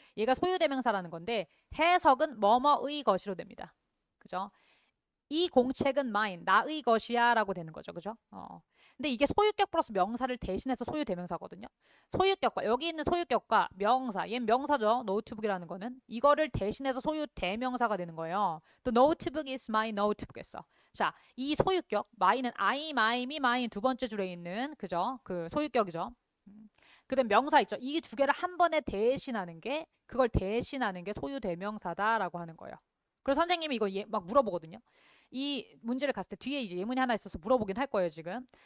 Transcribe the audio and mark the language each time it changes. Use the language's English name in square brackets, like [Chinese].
[Korean] 얘가 소유대명사라는 건데 해석은 뭐뭐의 것이로 됩니다. 그죠? 이 공책은 mine, 나의 것이야 라고 되는 거죠. 그죠? 근데 이게 소유격 플러스 명사를 대신해서 소유대명사거든요. 소유격과, 여기 있는 소유격과 명사, 얘는 명사죠. 노트북이라는 거는. 이거를 대신해서 소유대명사가 되는 거예요. [English] The notebook is my notebook [Korean] 했어. 자, 이 소유격, my는 I, my, me, mine 두 번째 줄에 있는, 그죠? 그 소유격이죠. 그 다음 명사 있죠. 이 두 개를 한 번에 대신하는 게, 그걸 대신하는 게 소유대명사다라고 하는 거예요. 그래서 선생님이 이거 막 물어보거든요. 이 문제를 갔을 때 뒤에 이제 예문이 하나 있어서 물어보긴 할 거예요, 지금.